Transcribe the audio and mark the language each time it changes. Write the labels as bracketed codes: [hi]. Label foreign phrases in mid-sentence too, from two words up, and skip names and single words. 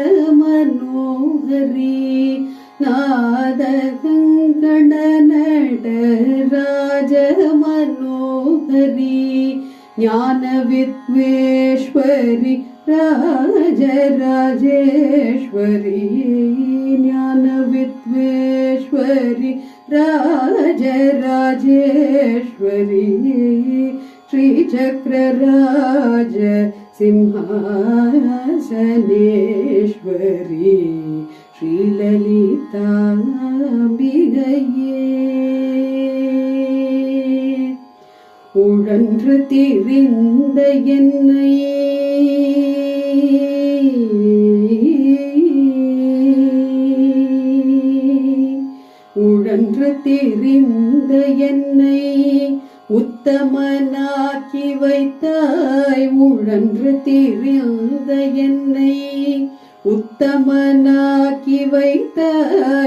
[sa] मनोहरी नाद कङ्कण नटराज मनोहरी ज्ञान वित्वेश्वरी राज राजेश्वरी ज्ञान वित्वेश्वरी राज राजेश्वरी श्री चक्रराज सिंहासनेश्वरी श्री ललिता अम्बिगये [ta] உழன்று திரிந்த என்னை உழன்று திரிந்த என்னை உத்தமனாக்கி வைத்தாய் உழன்று திரிந்த என்னை உத்தமனாக்கி வைத்தாய்